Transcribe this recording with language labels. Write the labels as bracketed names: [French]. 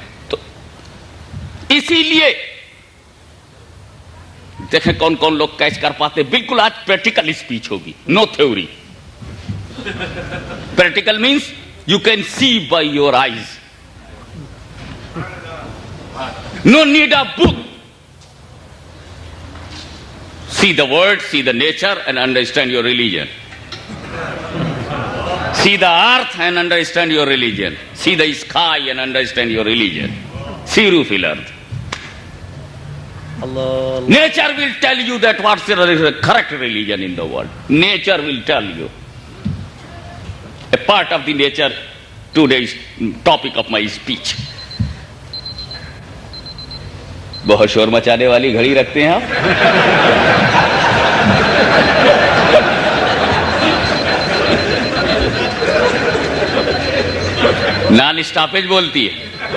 [Hindi] तो इसीलिए देखें कौन कौन लोग कैच कर पाते। बिल्कुल आज प्रैक्टिकल स्पीच होगी, [English] No theory. Practical means you can see by your eyes, no need a book. See the word, see the nature and understand your religion. See the earth and understand your religion. See the sky and understand your religion. [Arabic] Siru fil ard. Allah. [English] Nature will tell you that what's the correct religion in the world. Nature will tell you. A part of the nature, today's topic of my speech. [Hindi] बहुत शोर मचाने वाली घड़ी रखते हैं आप। Non stoppage बोलती है।